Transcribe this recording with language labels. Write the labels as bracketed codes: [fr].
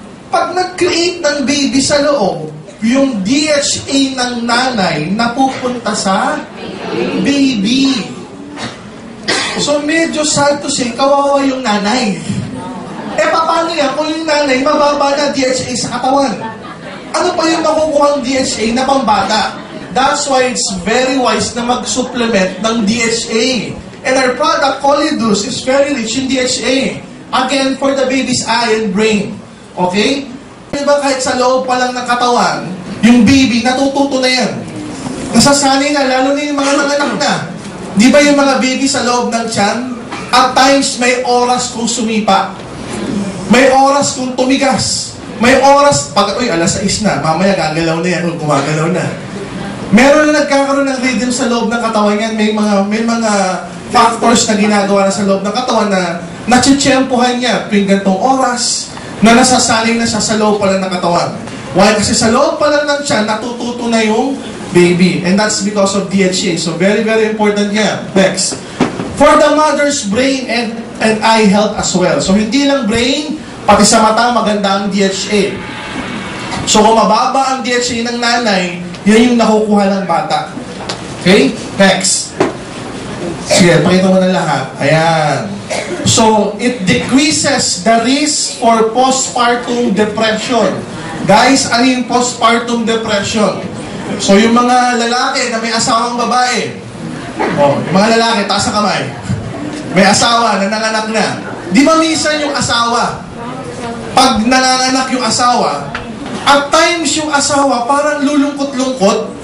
[tl] Pag nag-create ng baby sa loob, yung DHA ng nanay napupunta sa baby. So medyo [en] sad to say, [tl] kawawa yung nanay. Paano yan kung yung nanay mababa na DHA sa katawan? Ano pa yung makukuhang DHA na pambata? [en] That's why it's very wise [tl] na mag-supplement ng DHA. [en] And our product, Colidus, is very rich in DHA. Again, for the baby's eye and brain. [tl] Okay? Diba kahit sa loob pa lang ng katawan, yung baby, natututo na yan. Nasasanay na, lalo na yung mga nanganak na. Di ba yung mga baby sa loob ng tiyan? [en] At times, [tl] may oras kung sumipa. May oras kung tumigas. May oras, alas 6 na, mamaya gagalaw na yan, gumagalaw na. Meron na nagkakaroon ng rhythm sa loob ng katawan yan. May mga factors na ginagawa na sa loob ng katawan na natsitsyempohan niya tuwing gantong oras na nasasaling na siya sa loob pala ng katawan. [en] Why? [tl] Kasi sa loob pala ng siya, natututo na yung baby. [en] And that's because of DHA. So very, very important yan. Next. For the mother's brain and eye health as well. [tl] So hindi lang brain, pati sa mata maganda ang DHA. So kung mababa ang DHA ng nanay, yan yung nakukuha ng bata. Okay? Next. Sige, pakita mo na lahat. Ayan. [en] So, it decreases the risk for postpartum depression. [tl] Guys, ano yung postpartum depression? So, yung mga lalaki na may asawang babae, yung mga lalaki, taas sa kamay, may asawa na nanganak na. Di ba minsan yung asawa, pag nanganak yung asawa, at times yung asawa parang lulungkot-lungkot.